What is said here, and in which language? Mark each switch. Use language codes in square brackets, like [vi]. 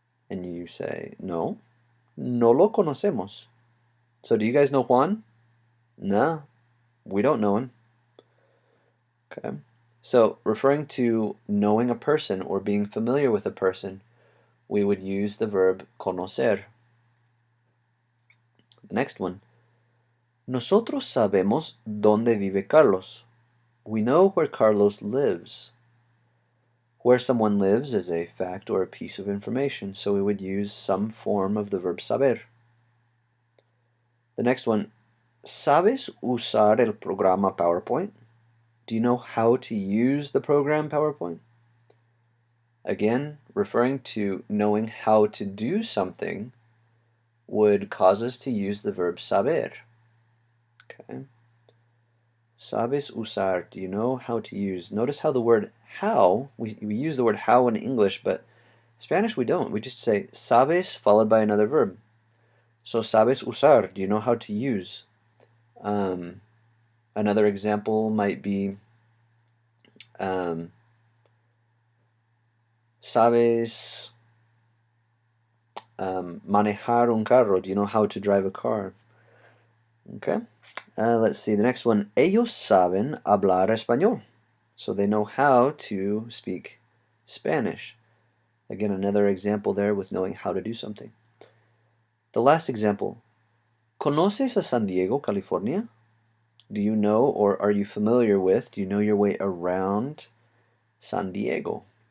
[en] And you say, [es] no, no lo conocemos. [en] So do you guys know Juan? No, we don't know him. Okay, so referring to knowing a person or being familiar with a person, we would use the verb conocer. The next one. [es] Nosotros sabemos dónde vive Carlos. [en] We know where Carlos lives. Where someone lives is a fact or a piece of information, so we would use some form of the verb saber. The next one, [es] ¿sabes usar el programa PowerPoint? [en] Do you know how to use the program PowerPoint? Again, referring to knowing how to do something would cause us to use the verb saber. Okay. [es] Sabes usar, [en] do you know how to use? Notice how the word how, we use the word how in English, but Spanish we don't. We just say sabes followed by another verb. So [es] sabes usar, [en] do you know how to use? Another example might be [es] sabes manejar un carro, [en] do you know how to drive a car? Okay. Let's see, the next one. [es] Ellos saben hablar español. [en] So they know how to speak Spanish. Again, another example there with knowing how to do something. The last example. [es] ¿Conoces a San Diego, California? [en] Do you know or are you familiar with, do you know your way around San Diego?